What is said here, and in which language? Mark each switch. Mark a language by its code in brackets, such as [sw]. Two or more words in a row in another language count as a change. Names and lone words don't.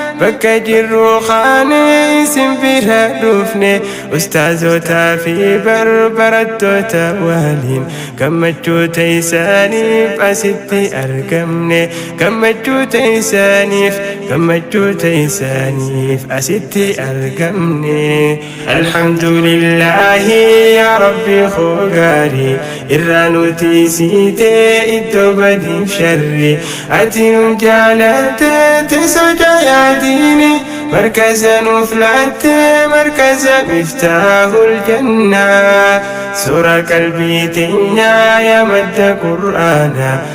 [om] Bakka jirru kaane isin bira dhufne. Ustaazotaa fi barbarattoota waliin gammachuu teessaniif asitti argamne. Gammachuu teessaniif, gammachuu teessaniif asitti argamne. [ar] الحمد لله يا رب [om] خو gaarii irraa nuti siitee iddoo badii sharri. Ati nun jaalatte teessoo jaayaatiini. Markaza nuuf laatte markaza Miftaahul Jannaa. Suura qalbii teenyaa yaa madda Qur'aanaa.